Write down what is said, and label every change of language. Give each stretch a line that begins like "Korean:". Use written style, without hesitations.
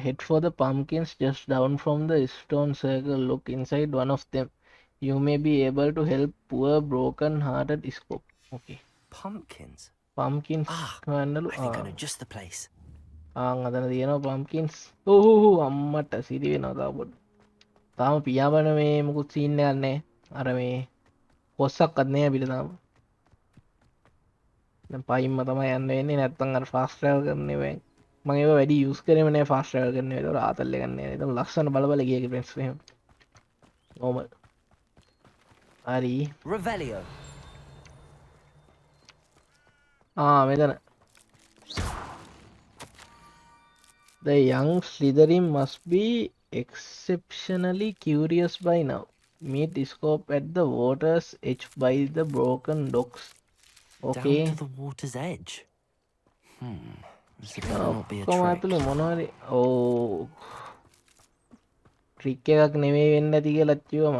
English: Head for the pumpkins just down from the stone circle. Look inside one of them. You may be able to help poor broken-hearted Scope. Okay. Pumpkins? Pumpkins. I think I know just the place.
Sinhala: අතන තියෙනවා pumpkins. අම්මට සිරි වෙනවා තාම. තාම පියාඹන මේ මුකුත් scene එකක් නැහැ. අර මේ කොස්සක්වත් නැහැ අපිට තාම. දැන් පයින්ම තමයි යන්න වෙන්නේ නැත්තම් අර ෆාස්ට් ට්‍රැවල් කරන්නේ වෙන්නේ. මම ඒව වැඩි යූස් කරේම නෑ ෆාස්ට් ට්‍රැවල් කරන්න. ඒක ආතල් එක නෑ. ඒක ලස්සන බල ගියේ ෆ්‍රෙන්ඩ්ස් එහෙම. normal. හරි.
English: Revelio.
Sinhala: මෙතන.
English: The young Slytherin must be exceptionally curious by now. Meet Scope at the water's edge by the broken docks. Okay. Down to the water's edge. This better not be a trick.
Sinhala: කොහොමද මොනවද? Trick එකක් නෙමෙයි වෙන්න ඇති කියලා කිව්වා.